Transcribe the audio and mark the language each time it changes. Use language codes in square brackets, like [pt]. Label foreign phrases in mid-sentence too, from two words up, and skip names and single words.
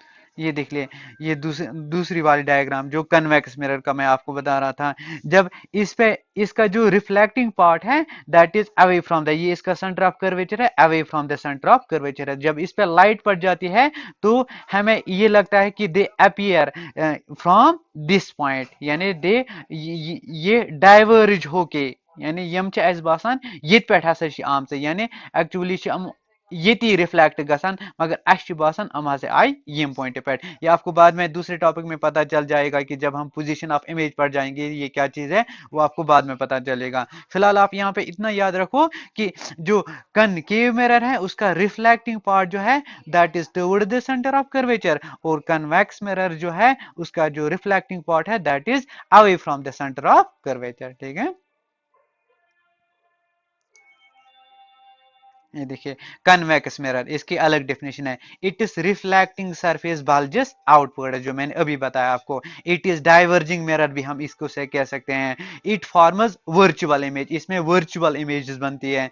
[hi] ये देख ले, ये दूसरी वाली डायग्राम जो [en] convex mirror [hi] का मैं आपको बता रहा था, जब इस पे इसका जो [en] reflecting part [hi] है [en] that is away from the, [hi] ये इसका [en] centre of curvature [hi] है, [en] away from the centre of curvature [hi] है। जब इस पे लाइट पड़ जाती है तो हमें ये लगता है कि [en] they appear from this point, [hi] यानी दे ये डाइवर्ज होके, यानी [ks] यम छ अस बासान ये पे हसा आम [hi] यानी एक्चुअली [ks] ये रिफ्लेक्ट गसान, मगर अस बासान हम हसा आई यम [hi] पॉइंट पे। ये आपको बाद में दूसरे टॉपिक में पता चल जाएगा कि जब हम [en] position of image [hi] पढ़ जाएंगे ये क्या चीज है, वो आपको बाद में पता चलेगा। फिलहाल आप यहाँ पे इतना याद रखो कि जो [en] concave mirror [hi] है उसका [en] reflecting part [hi] जो है [en] that is toward the centre of curvature, [hi] और [en] convex mirror [hi] जो है उसका जो [en] reflecting part [hi] है [en] that is away from the centre of curvature. [hi] ठीक है, ये देखिए [en] convex mirror, [hi] इसकी अलग डेफिनेशन है, [en] it is reflecting surface bulges outward, [hi] जो मैंने अभी बताया आपको। [en] it is diverging mirror [hi] भी हम इसको से कह सकते हैं। [en] it forms virtual image, [hi] इसमें [en] virtual images [hi] बनती है।